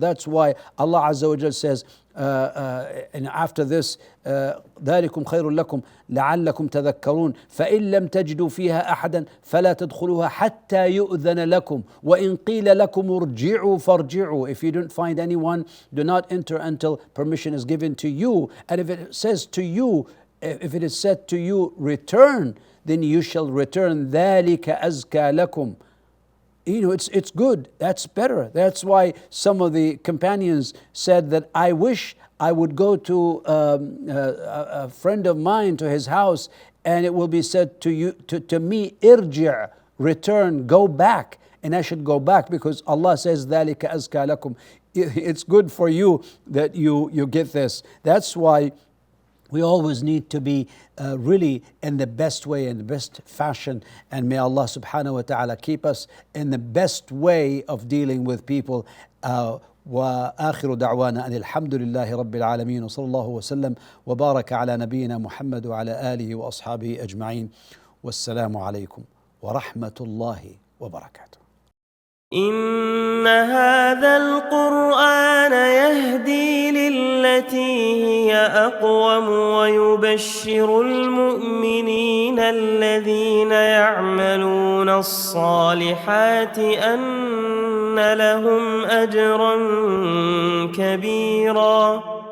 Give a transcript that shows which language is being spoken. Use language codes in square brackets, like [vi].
[en] That's why Allah Azza wa Jal says, and after this, [ar] ذلكم خير لكم لعلكم تذكرون فإن لم تجدوا فيها أحدا فلا تدخلوها حتى يؤذن لكم وإن قيل لكم ارجعوا فارجعوا. [en] If you don't find anyone, do not enter until permission is given to you. And if it says to you, if it is said to you, return, then you shall return. [ar] ذلك أزكى لكم. [en] You know, it's good. That's better. That's why some of the companions said that I wish I would go to a friend of mine to his house, and it will be said to you, to me, irji', return, go back, and I should go back, because Allah says [ar] ذلك أزكى لكم. [en] It's good for you that you get this. That's why we always need to be really in the best way, in the best fashion, and may Allah subhanahu wa ta'ala keep us in the best way of dealing with people. [ar] وآخر دعوانا أن الحمد لله رب العالمين وصلى الله وسلم وبارك على نبينا محمد وعلى آله وأصحابه أجمعين والسلام عليكم ورحمة الله وبركاته. إن هذا القرآن يهدي للتي هي أقوم ويبشر المؤمنين الذين يعملون الصالحات أن لهم أجرا كبيرا.